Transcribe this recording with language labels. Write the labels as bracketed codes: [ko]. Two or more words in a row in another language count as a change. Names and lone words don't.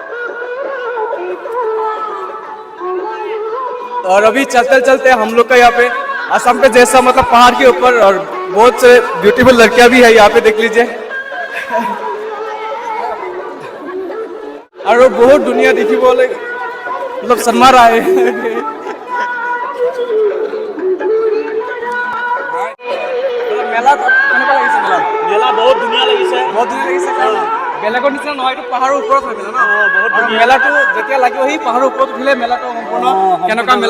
[hi] और अभी चलते चलते हम लोग का यहाँ पे असम पे जैसा मतलब पहाड़ के ऊपर और बहुत से ब्यूटीफुल लड़कियां भी है यहाँ पे देख लीजिए और वो बहुत दुनिया देखी बोले मतलब शर्मा रहा है [as] মেলা কেনেকুৱা লাগিছে মেলা মেলা বহুত ধুনীয়া লাগিছে বহুত ধুনীয়া লাগিছে বেলেগৰ নিচিনা নহয় এইটো পাহাৰৰ ওপৰত হয় মেলা ন বহুত মেলাটো যেতিয়া লাগিব সেই পাহাৰৰ ওপৰত উঠিলে মেলাটো সম্পূৰ্ণ কেনেকুৱা মেলা